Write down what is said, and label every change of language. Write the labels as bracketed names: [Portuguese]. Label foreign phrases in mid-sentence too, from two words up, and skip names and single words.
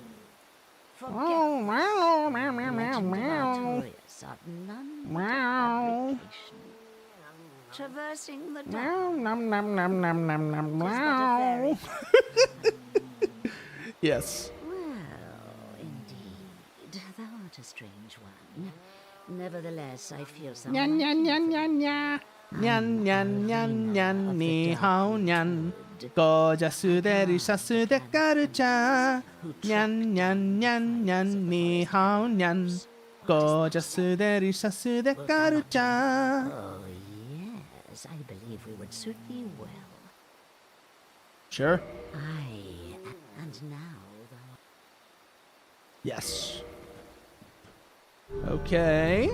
[English] Forget the legend of Artorias art none but a fabrication. Traversing the dark. Yes. Well, indeed, thou art a strange one. Nevertheless, I feel some. Nyan nyan nyan nyan nyan. Nyan nyan nyan nyan [Chinese] ni hao nyan. [English] Gorgeous delicious de karucha. Nyan nyan nyan nyan [Chinese] ni hao nyan. [English] Gorgeous delicious de karucha. Oh, yes, I believe we would suit thee well. Sure. Aye, and now thou. Yes. Okay.